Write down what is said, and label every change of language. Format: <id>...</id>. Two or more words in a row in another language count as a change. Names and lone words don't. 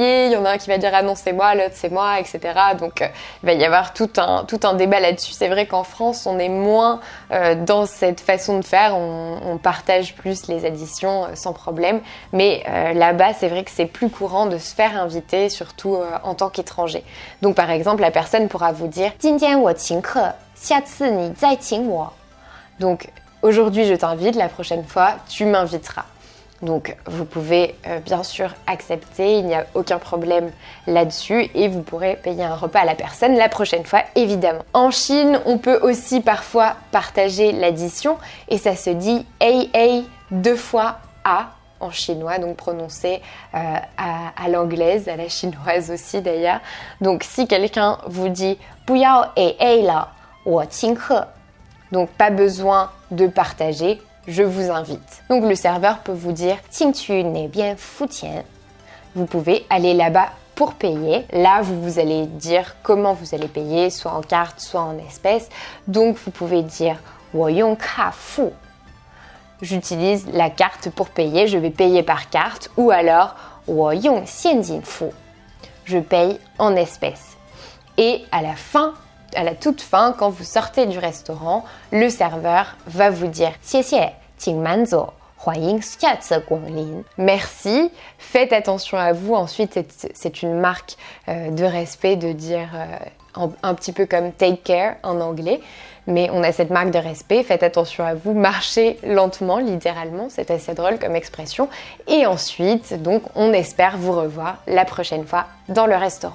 <fr>Il y en a un qui va dire « Ah non, c'est moi », l'autre « c'est moi », etc. Donc, il va y avoir tout un débat là-dessus. C'est vrai qu'en France, on est moins dans cette façon de faire. On partage plus les additions sans problème. Mais là-bas, c'est vrai que c'est plus courant de se faire inviter, surtout en tant qu'étranger. Donc, par exemple, la personne pourra vous dire «</fr> <zh>今天我请客，下次你再请我。»</zh> <fr>Donc, aujourd'hui, je t'invite, la prochaine fois, tu m'inviteras. Donc, vous pouvez bien sûr accepter, il n'y a aucun problème là-dessus et vous pourrez payer un repas à la personne la prochaine fois, évidemment. En Chine, on peut aussi parfois partager l'addition et ça se dit AA 2 fois A en chinois, donc prononcé à l'anglaise, à la chinoise aussi d'ailleurs. Donc, si quelqu'un vous dit «</fr> <zh>不要 AA 了，我请客 »,</zh> <fr>donc pas besoin de partager, je vous invite. Donc le serveur peut vous dire</fr> <zh>请去那边付钱.</zh> <fr>Vous pouvez aller là-bas pour payer. Là, vous allez dire comment vous allez payer, soit en carte, soit en espèces. Donc vous pouvez dire</fr> <zh>我用卡付.</zh> <fr>J'utilise la carte pour payer, je vais payer par carte. Ou alors</fr> <zh>我用现金付.</zh> <fr>Je paye en espèces. Et à la toute fin, quand vous sortez du restaurant, le serveur va vous dire «</fr> <zh>谢谢，请慢走，欢迎下次光临。»</zh> <fr>Merci, faites attention à vous. Ensuite, c'est une marque de respect de dire un petit peu comme «</fr> <en>take care</en> <fr>» en anglais. Mais on a cette marque de respect, faites attention à vous, marchez lentement, littéralement, c'est assez drôle comme expression. Et ensuite, donc, on espère vous revoir la prochaine fois dans le restaurant.</fr>